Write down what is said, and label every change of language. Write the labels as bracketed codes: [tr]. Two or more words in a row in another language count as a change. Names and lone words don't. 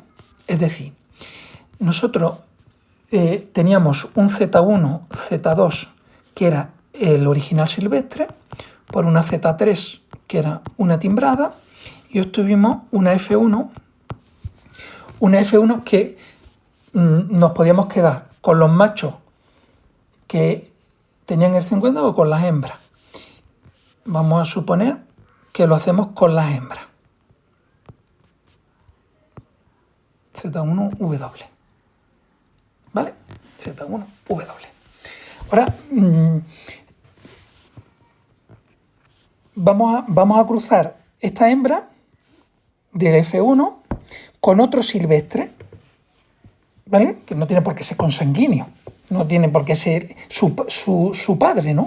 [es] Es decir, nosotros teníamos un Z1, Z2, que era el original silvestre, por una Z3, que era una timbrada, y obtuvimos una F1 que nos podíamos quedar con los machos que tenían el 50 o con las hembras. Vamos a suponer que lo hacemos con las hembras. Z1W. ¿Vale? Z1W. Ahora vamos a cruzar esta hembra del F1 con otro silvestre, ¿vale? Que no tiene por qué ser consanguíneo, No tiene por qué ser su padre, ¿no?